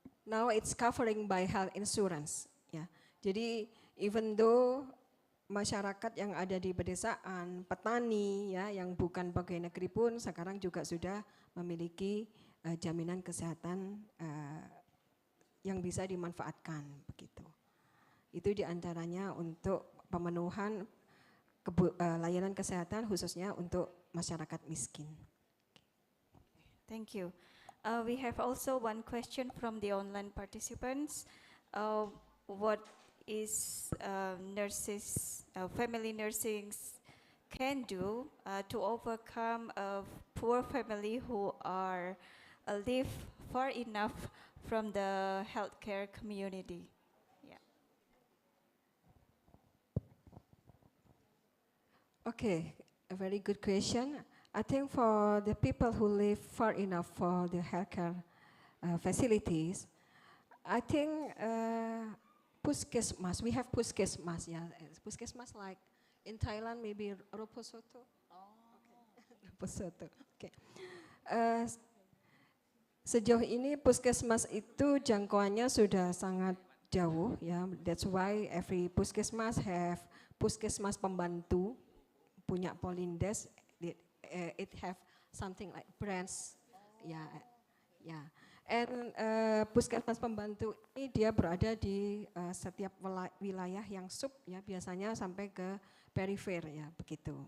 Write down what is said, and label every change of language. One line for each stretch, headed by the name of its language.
English: Now it's covering by health insurance, ya.
Indonesian: Jadi
English: even though
Indonesian: masyarakat yang ada di pedesaan, petani, ya, yang bukan pegawai negeri pun sekarang juga sudah memiliki jaminan kesehatan yang bisa dimanfaatkan, begitu. Itu diantaranya untuk pemenuhan layanan kesehatan khususnya untuk masyarakat miskin.
English: Thank you. We have also one question from the online participants. What is nurses, family nursing can do to overcome a poor family who are live far enough from the healthcare community? Yeah. Okay, a very good question. I think for the people who live far enough for the healthcare facilities, I think puskesmas, we have puskesmas, yeah. Puskesmas like in Thailand maybe Roposoto. Oh. Okay. Roposoto. Okay.
Indonesian: Sejauh ini puskesmas itu jangkauannya sudah sangat jauh, ya.
English: That's why every puskesmas have puskesmas pembantu,
Indonesian: punya polindes.
English: It have something like branch, ya, ya.
Indonesian: And puskesmas pembantu ini dia berada di setiap wilayah yang sub, ya, biasanya sampai ke perifer, ya, begitu.